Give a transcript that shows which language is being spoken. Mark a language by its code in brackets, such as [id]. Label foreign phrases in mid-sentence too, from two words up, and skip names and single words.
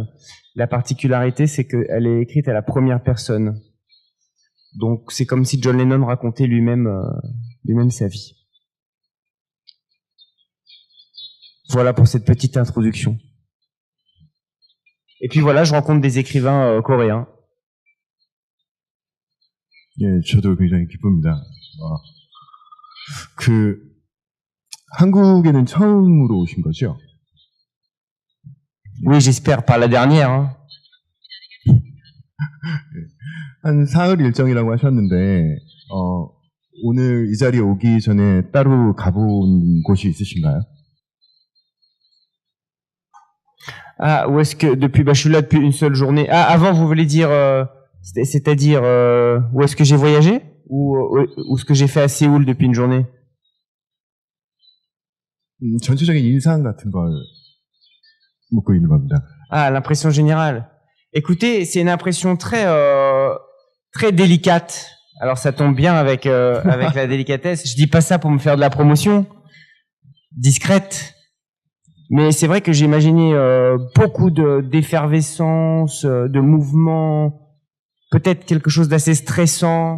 [fr] La particularité, c'est qu'elle est écrite à la première personne. Donc c'est comme si John Lennon racontait lui-même sa vie. Voilà pour cette petite introduction. Et puis voilà, je rencontre des écrivains coréens. [ko] 예, 저도 굉장히 기쁩니다. 한국에는 처음으로 오신 거죠? [fr] Oui, j'espère par la dernière. Hein. [ko] 한 사흘 일정이라고 하셨는데, 오늘 이 자리에 오기 전에 따로 가본 곳이 있으신가요? [fr] Ah, où est-ce que je suis là depuis une seule journée. Ah, avant, vous voulez dire, c'est-à-dire où est-ce que j'ai voyagé ou ce que j'ai fait à Séoul depuis une journée? [ko] 전체적인 인상 같은 걸 묻고 있는 겁니다. [fr] Ah, l'impression générale. Écoutez, c'est une impression très délicate. Alors ça tombe bien avec la délicatesse. Je dis pas ça pour me faire de la promotion discrète. Mais c'est vrai que j'ai imaginé beaucoup d'effervescence, de mouvement, peut-être quelque chose d'assez stressant.